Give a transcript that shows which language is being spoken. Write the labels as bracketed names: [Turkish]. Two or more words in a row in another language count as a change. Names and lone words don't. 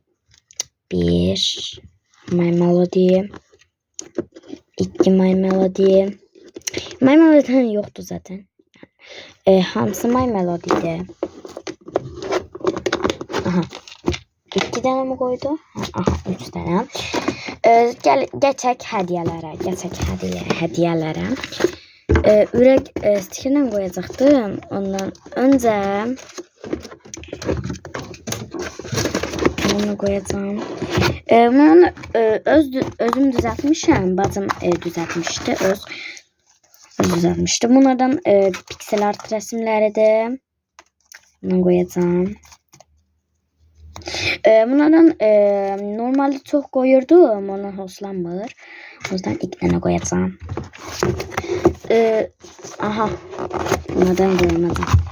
[Turkish] 1 My Melody. 2 My Melody. My Melody yoktu zaten. Hamısı My Melody'di. Aha. 2 tane mi koydu? Aha 3 tane. [Azerbaijani] Geçək hədiyələrə. Hədiyələrə. Ürək stikerlə qoyacaqdım. [Turkish] Ondan öncə bunu koyacağım. [Azerbaijani] Bunu özüm düzeltmişim. Bacım düzeltmişti. Öz düzeltmişti. [Turkish] Bunlardan piksel art resimleri de bunu koyacağım. Bunlardan normalde çok koyurdum. [Azerbaijani] Ona hoşlanmır. [Turkish] O yüzden 2 tane koyacağım. Aha. Bunlardan koymadım.